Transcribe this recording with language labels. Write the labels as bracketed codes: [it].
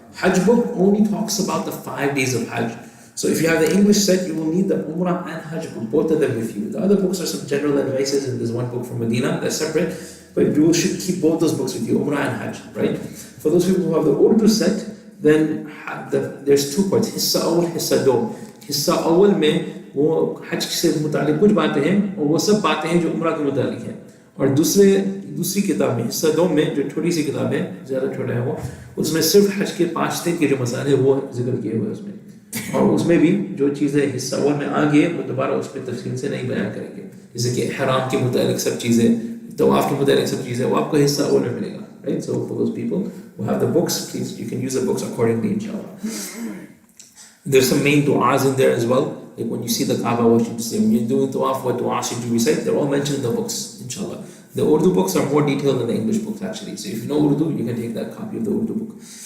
[en] Hajj book only talks about the 5 days of Hajj. So if you have the English set, you will need the Umrah and Hajj book, both of them with you. The other books are some general advices, and there's one book from Medina that's separate, but you should keep both those books with you, Umrah and Hajj, right? For those people who have the Urdu set, then there's 2 parts, Hissa Awal, Hissa Do. [hi] हिस्सा अव्वल में वो हज से मुतालिक कुछ बातें हैं और वो सब बातें हैं जो उम्रा के मुतालिक हैं, और दूसरी किताब में हिस्सा 2 में जो छोटी सी किताब है, ज़्यादा छोटा है वो, उसमें सिर्फ हज के 5 दिन के जो मसाले हैं वो जिक्र किए हुए उसमें, और उसमें भी जो चीज़ें हिस्सा अव्वल में आ गए वो दोबारा उसमें तफसील से नहीं बयान करेंगे, जैसे कि ihram के मुतालिक सब चीज़ें, तवाफ के मुतालिक सब चीज़ें, वो आपको हिस्सा अव्वल में मिलेगा, [en] right? So for those people who have the books, please, you can use the books accordingly, inshallah. There's some main du'as in there as well. Like when you see the Kaaba, what should you say? When you're doing tawaf, what du'a should you recite? They're all mentioned in the books, inshallah. The Urdu books are more detailed than the English books, actually. So if you know Urdu, you can take that copy of the Urdu book.